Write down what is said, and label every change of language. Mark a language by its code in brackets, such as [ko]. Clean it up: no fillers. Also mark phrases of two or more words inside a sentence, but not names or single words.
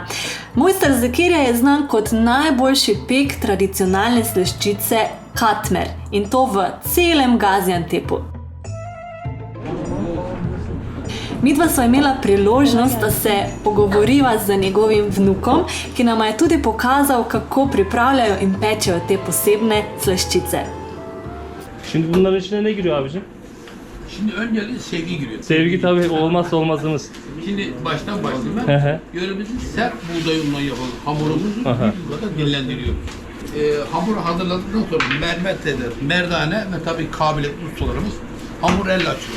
[sl] Mojster Zekirija je znan kot najboljši pek tradicionalne slaščice katmer in to v celem Gaziantepu. Midva sva imela priložnost, da se pogovoriva z njegovim vnukom, ki nama je tudi pokazal, kako pripravljajo in pečejo te posebne slaščice. [tr] Şimdi bunların içine ne giriyor abicim? Şimdi önce sevgi giriyor. Sevgi tabii olmazsa olmazımız. Şimdi baştan başlayayım ben. Yöremizin sert buğday unundan yapılan hamurumuzu bir yılda dinlendiriyor. Hamuru hazırladıktan sonra mermer merdane ve tabii kabiliyetli ustalarımız hamur elle açıyor.